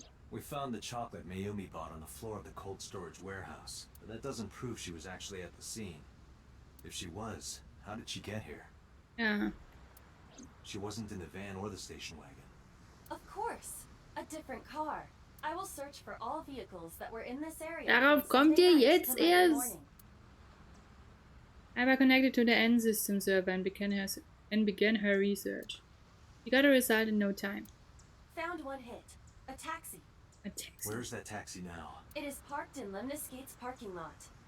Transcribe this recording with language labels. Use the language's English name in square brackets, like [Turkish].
[English] We found the chocolate Mayumi bought on the floor of the cold storage warehouse, but that doesn't prove she was actually at the scene. If she was, how did she get here? Yeah. She wasn't in the van or the station wagon. Of course, a different car. I will search for all vehicles that were in this area. [German] Darauf kommt ihr jetzt erst. ABER [English] connected to the N system server and began her research. She got a result in no time. Found one hit. A taxi. A taxi. Where's that taxi now? It is parked in Lemniscate's parking lot.